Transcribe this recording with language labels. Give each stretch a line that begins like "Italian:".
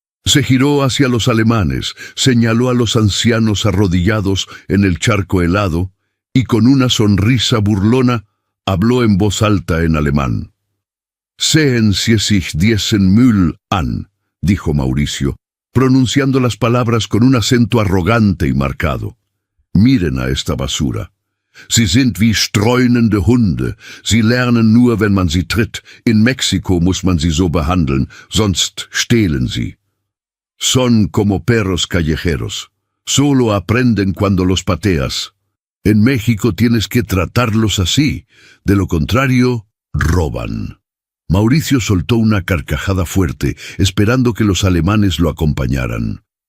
Spanish: Se giró hacia los alemanes, señaló a los ancianos arrodillados en el charco helado y con una sonrisa burlona habló en voz alta en alemán.
German: «Sehen Sie sich diesen Müll an»,
Spanish: dijo Mauricio, pronunciando las palabras con un acento arrogante y marcado. «Miren a esta basura.
German: Sie sind wie streunende Hunde. Sie lernen nur, wenn man sie tritt. In Mexiko muss man sie so behandeln, sonst stehlen sie.
Spanish: Son como perros callejeros. Solo aprenden cuando los pateas. En México tienes que tratarlos así, de lo contrario, roban». Mauricio soltó una carcajada fuerte, esperando que los alemanes lo acompañaran.